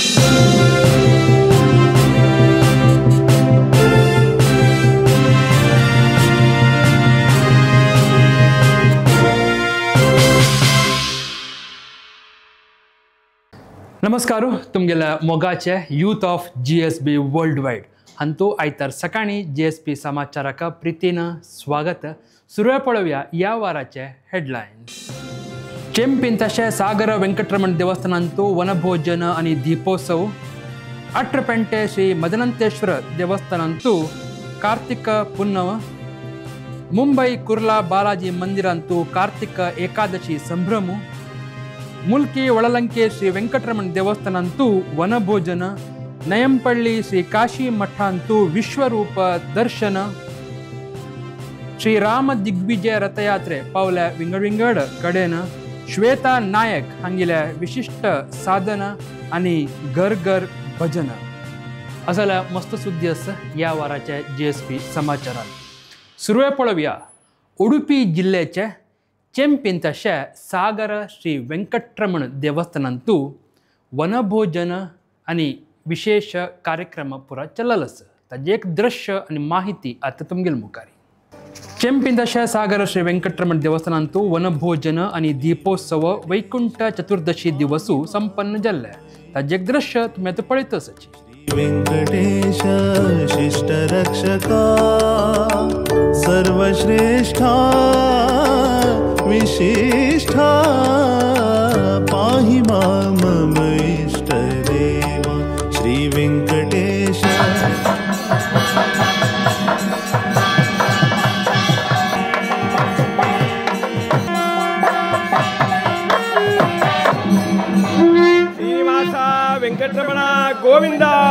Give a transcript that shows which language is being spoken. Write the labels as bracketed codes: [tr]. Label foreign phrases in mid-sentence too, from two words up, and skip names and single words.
[kok] नमस्कार तुमगेल्या मोगाचे यूथ ऑफ GSB वर्ल्ड वाइड हांतू आयतार सकाळी GSB समाचाराक प्रितीन स्वागत. सुरवात पळोवया या वाराचे हेडलायन्स. चेंपीन तशें सागर वेंकटरमण देवस्थानांतू वनभोजन आनी दीपोत्सव. अट्रपेंटे श्री मदनंतेश्वर देवस्थानांतू कार्तिक पुन्नव. मुंबई कुर्ला बालाजी मंदिरांतू कार्तिक एकादशी संभ्रम. मुल्की ಒಳಲಂಕೆ ಶ್ರೀ ವೆಂಕಟರಮಣ ದೇವಸ್ಥಾನಂತೂ ವನಭೋಜನ. ನಯಂಪಳ್ಳಿ ಶ್ರೀ ಕಾಶಿ ಮಠ ಅಂತೂ ವಿಶ್ವರೂಪ ದರ್ಶನ. ಶ್ರೀರಾಮ ದಿಗ್ವಿಜಯ ರಥಯಾತ್ರೆ पावल्या विंगड कडेन. श्वेता नायक हांगेल्या विशिष्ट साधन आणि घर घर भजन असल्या मस्त सुद्दी आसा या वाराच्या GSB समाचारात. सुरवात पळोवया उडुपी जिल्ह्याचे चेंपीन तशें सागर श्री वेंकटरमण देवस्थानांतू वनभोजन आनी विशेष कार्यक्रम पुरा चल्लेलो आसा. ताजें एक दृश्य आनी माहिती आतां तुमगेल मुखारी. चेंपीन तशें सागर श्री वेंकटरमण देवस्थानांतू वनभोजन आनी दीपोत्सव वैकुंठ चतुर्दशी दिवसू संपन्न जाल्ले. ताजें एक दृश्य तुमी आतां पळयत आसात. [sa] वेंकटेश शिष्ट रक्षका सर्वश्रेष्ठा विशिष्ठा पाहि मां मम इष्टदेव श्री वेंकटेश. श्रीनिवास वेंकटरमण गोविंद.